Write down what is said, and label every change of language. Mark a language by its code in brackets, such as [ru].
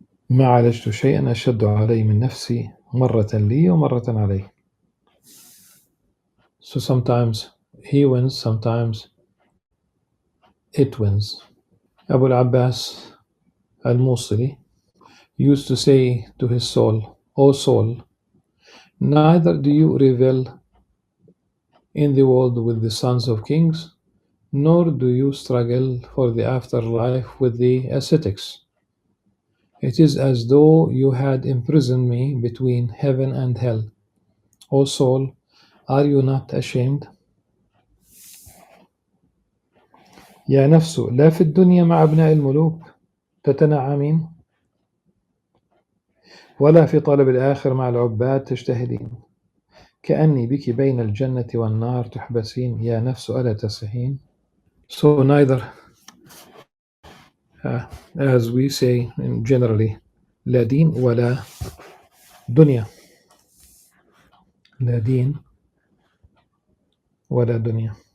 [ar] ما عالجت شيئا أشد علي من نفسي مرة لي ومرة علي. [en] So sometimes he wins, sometimes it wins. Abu al-Abbas al-Musili used to say to his soul, O soul, neither do you revel in the world with the sons of kings, nor do you struggle for the afterlife with the ascetics. It is as though you had imprisoned me between heaven and hell. O soul, are you not ashamed? [ar] يا نفس لا في الدنيا مع أبناء الملوك تتنعمين ولا في طلب الآخر مع العباد تجتهدين كأني بك بين الجنة والنار تحبسين يا نفس ألا تسهين. [en] So neither, as we say generally, [ar] لا دين ولا دنيا. لا دين ولا دنيا.